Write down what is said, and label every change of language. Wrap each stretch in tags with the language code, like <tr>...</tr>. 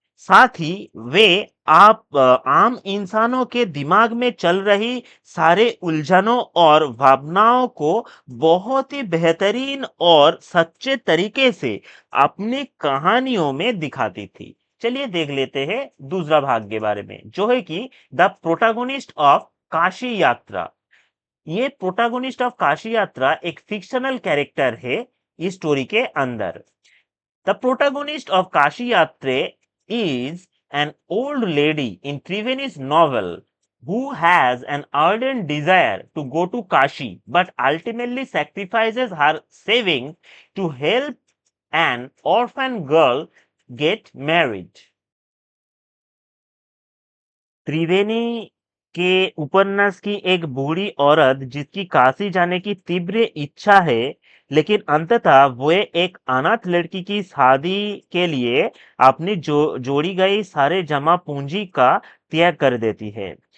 <hi>साथ ही वे आम इंसानों के दिमाग में चल रही सारे उलझनों और भावनाओं को बहुत ही बेहतरीन और सच्चे तरीके से अपनी कहानियों में दिखाती थी। चलिए देख लेते हैं दूसरा भाग के बारे में, जो है कि द प्रोटागोनिस्ट ऑफ काशी यात्रा। ये प्रोटागोनिस्ट ऑफ काशी यात्रा एक फिक्शनल कैरेक्टर है इस स्टोरी के अंदर।</hi> <en>The protagonist of Kashi Yatre is an old lady in Triveni's novel who has an ardent desire to go to Kashi but ultimately sacrifices her savings to help an orphan girl get married.</en> <hi>त्रिवेणी के उपन्यास की एक बूढ़ी औरत जिसकी काशी जाने की तीव्र इच्छा है, लेकिन अंततः वो एक अनाथ लड़की की शादी के लिए अपनी जोड़ी गई सारे जमा पूंजी का त्याग कर देती है।</hi>